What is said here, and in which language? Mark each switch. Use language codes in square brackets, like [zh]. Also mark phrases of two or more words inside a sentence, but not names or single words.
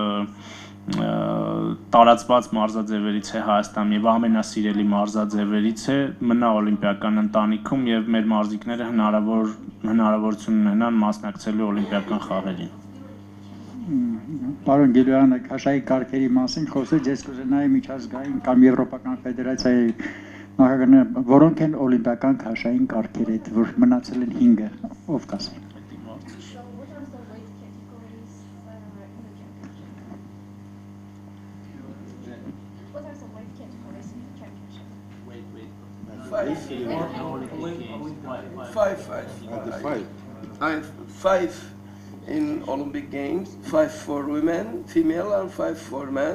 [hy] տարածված մարզաձևերից է Հայաստանում եւ ամենասիրելի մարզաձևերից է, մնա օլիմպիական ընտանիքում եւ մեր մարզիկները հնարավորություն ունենան մասնակցելու օլիմպիական խաղերին։ Պարոն Գիլոյանը քաշայի կարգերի մասին խոսեց, ես կուզենայի միջազգային կամ եվրոպական ֆեդերացիայի նախագահները, որոնք են օլիմպիական քաշային կարգերը, որ մնացել են 5-ը, ով կասի։ [en] I have 5 in Olympic Games, 5 for women, female, and 5 for men.